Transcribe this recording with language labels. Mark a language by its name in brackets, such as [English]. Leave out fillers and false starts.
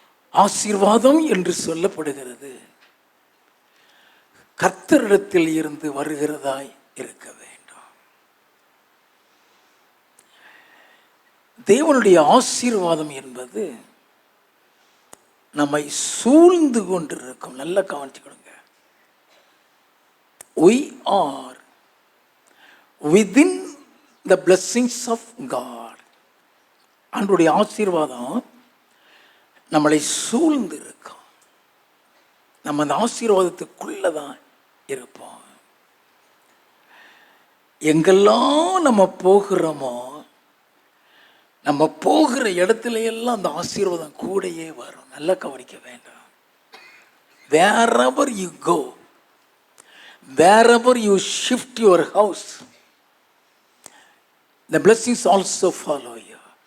[Tamil] ஆசீர்வாதம் என்று சொல்லப்படுகிறது கர்த்தரிடத்தில் இருந்து வருகிறதாய் இருக்க வேண்டும். தேவனுடைய ஆசீர்வாதம் என்பது நம்மை சூழ்ந்து கொண்டிருக்கும். நல்ல கவனிச்சுக்கொடுங்க. [English] We are within the blessings of God. [Tamil] அவருடைய ஆசீர்வாதம் நம்மளை சூழ்ந்து இருக்கும். நம்ம அந்த ஆசீர்வாதத்துக்குள்ளதான் இருப்போம். எங்கெல்லாம் நம்ம போகிறோமோ, நம்ம போகிற இடத்துல எல்லாம் அந்த ஆசீர்வாதம் கூடயே வரும். நல்லா கவனிக்க வேண்டாம். [English] Wherever you go, wherever you shift your house, the blessings also follow you.